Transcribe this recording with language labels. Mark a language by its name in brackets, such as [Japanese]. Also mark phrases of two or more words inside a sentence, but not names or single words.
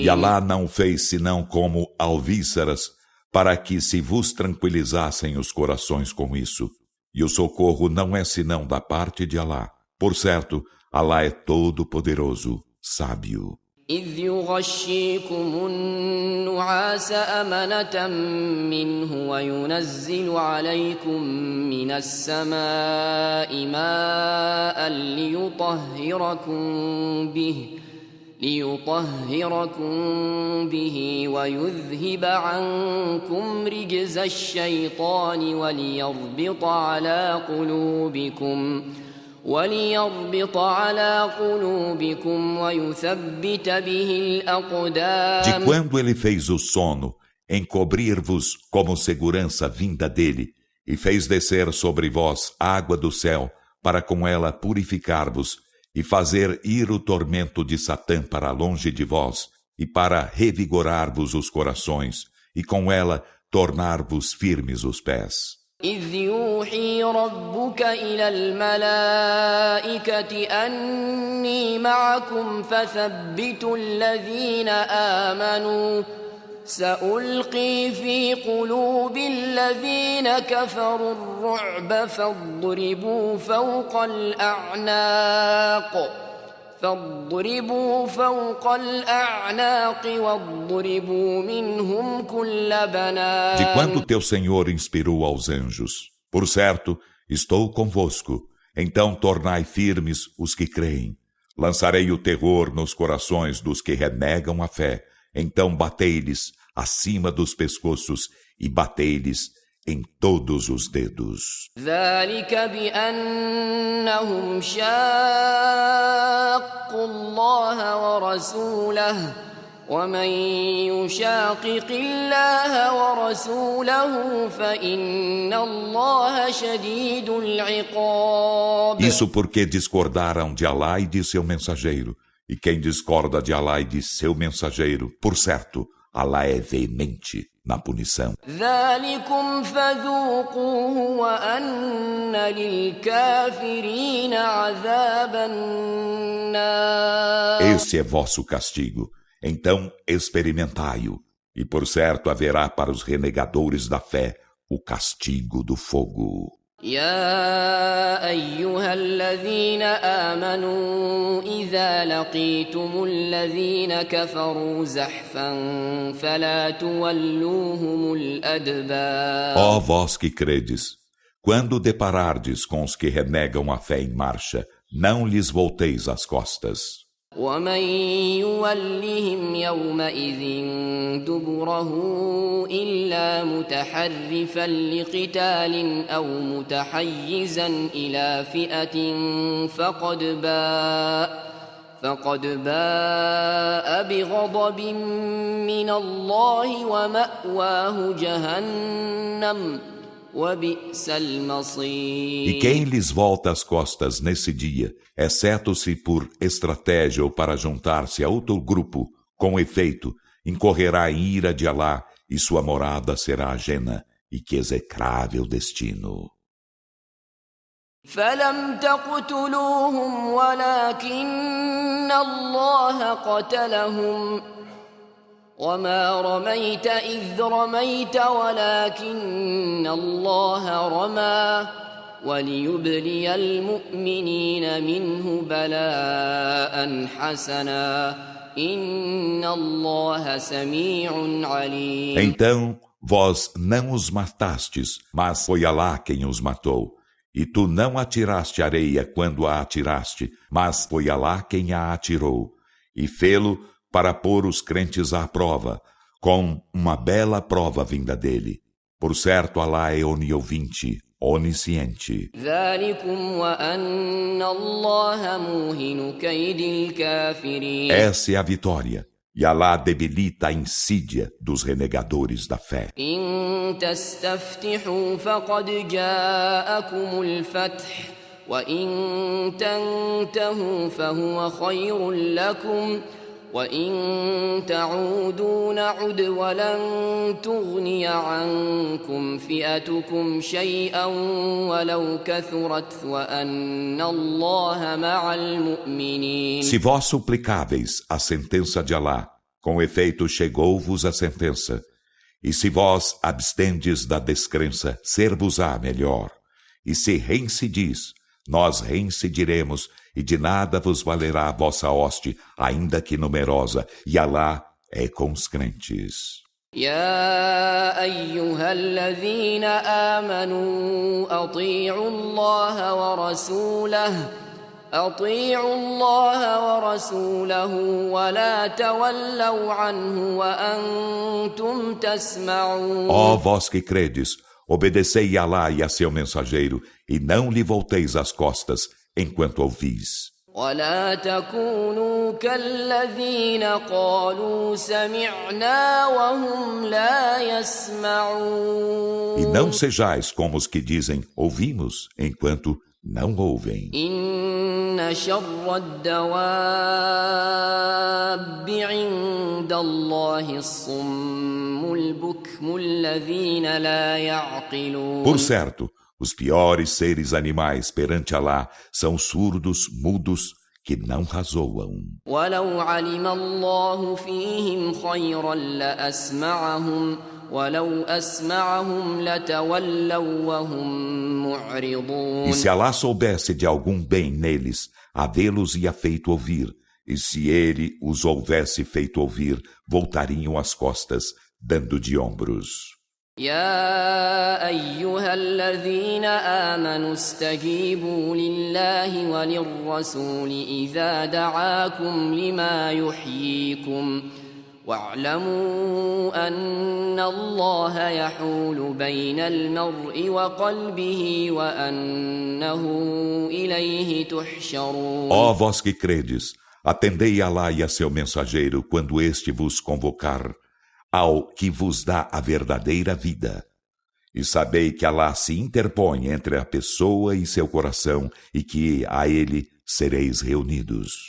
[Portuguese] E Alá não fez senão como alvíceras, para que se vos tranquilizassem os corações com isso. E o socorro não é senão da parte de Alá. Por certo, Alá é todo-poderoso, sábio. [Arabic] إذ يغشيكم النعاس أمنة منه وينزل عليكم من السماء ماء ليطهركم به ويذهب عنكم رجز الشيطان وليربط على قلوبكم ويثبت به الأقدام. [Portuguese] De quando ele fez o sono, encobrir-vos como segurança vinda dele, e fez descer sobre vós água do céu, para com ela purificar-vos, e fazer ir o tormento de Satã para longe de vós, e para revigorar-vos os corações, e com ela tornar-vos firmes os pés. [Arabic] إذ يوحي ربك إلى الملائكة أني معكم فثبتوا الذين آمنوا سألقي في قلوب الذين كفروا الرعب فاضربوا فوق الأعناق واضربوا منهم كل بنان. [Portuguese] De quando teu Senhor inspirou aos anjos, por certo, estou convosco, então tornai firmes os que creem. Lançarei o terror nos corações dos que renegam a fé, então batei-lhes acima dos pescoços e batei-lhes em todos os dedos. [Arabic] ذلك بأنهم شاقوا الله ورسوله ومن يشاقق الله ورسوله فإن الله شديد العقاب. [Portuguese] Isso porque discordaram de Alá e de seu mensageiro. E quem discorda de Alá e de seu mensageiro, por certo, Alá é veemente na punição. [Arabic] ذلكم فذوقوه وأن للكافرين عذاب النار. [Portuguese] Esse é vosso castigo. Então experimentai-o. E por certo haverá para os renegadores da fé o castigo do fogo. [Arabic] يا أيها الذين آمنوا إذا لقيتم الذين كفروا زحفا فلا تولوهم الأدبار. [Portuguese] Ó vós que credes, quando deparardes com os que renegam a fé em marcha, não lhes volteis as costas. [Arabic] ومن يولهم يومئذ دبره إلا متحرفا لقتال أو متحيزا إلى فئة فقد باء بغضب من الله ومأواه جهنم وبئس المصير. [Portuguese] E quem lhes volta as costas nesse dia, exceto se por estratégia ou para juntar-se a outro grupo, com efeito, incorrerá em ira de Alá e sua morada será ajena, e que execrável destino. [Arabic] فلم تقتلوهم ولكن الله قتلهم وما رميت إذ رميت ولكن الله رمى وليبلي المؤمنين منه بلاء حسنا إن الله سميع عليم. [Portuguese] Então, vós não os matastes, mas foi Alá quem os matou. E tu não atiraste areia quando a atiraste, mas foi Alá quem a atirou. E fê-lo para pôr os crentes à prova, com uma bela prova vinda dele. Por certo, Alá é oniovinte, onisciente. Essa é a vitória, e Alá debilita a insídia dos renegadores da fé. [Arabic] وإن تنتهوا فهو خير لكم وإن تعودوا نعد ولن تغني عنكم فئتكم شيئا ولو كثرت وأن الله مع المؤمنين. [Portuguese] Se vós suplicáveis a sentença de Alá, com efeito chegou-vos a sentença. E se vós abstendes da descrença, ser-vos-á melhor. E se reincidis, nós reincidiremos, e de nada vos valerá a vossa hoste, ainda que numerosa, e Alá é com os crentes. [Arabic] يا أيها الذين آمنوا أطيعوا الله ورسوله ولا تولوا عنه وأنتم تسمعون. [Portuguese] Ó vós que credes, obedecei a Alá e a seu mensageiro, e não lhe volteis as costas, enquanto ouvis. [Arabic] ولا تكونوا كالذين قالوا سمعنا وهم لا يسمعون. [Portuguese] E não sejais como os que dizem, ouvimos, enquanto não ouvem. [Arabic] إن شر الدواب عند الله الصم البكم الذين لا يعقلون. [Portuguese] Por certo, os piores seres animais perante Alá são surdos, mudos, que não razoam. [Arabic] ولو علم الله فيهم خيرا لأسمعهم ولو أسمعهم لتولوا وهم معرضون. [Portuguese] E se Alá soubesse de algum bem neles, havê-los ia feito ouvir, e se ele os houvesse feito ouvir, voltariam as costas, dando de ombros. [Arabic] يا أيها الذين آمنوا استجيبوا لله وللرسول إذا دعاكم لما يحييكم واعلموا أن الله يحول بين المرء وقلبه وأنه إليه تحشرون. [Portuguese] Ó vós que credes, atendei a Alá e a seu mensageiro quando este vos convocar ao que vos dá a verdadeira vida. E sabei que Alá se interpõe entre a pessoa e seu coração, e que a ele sereis reunidos.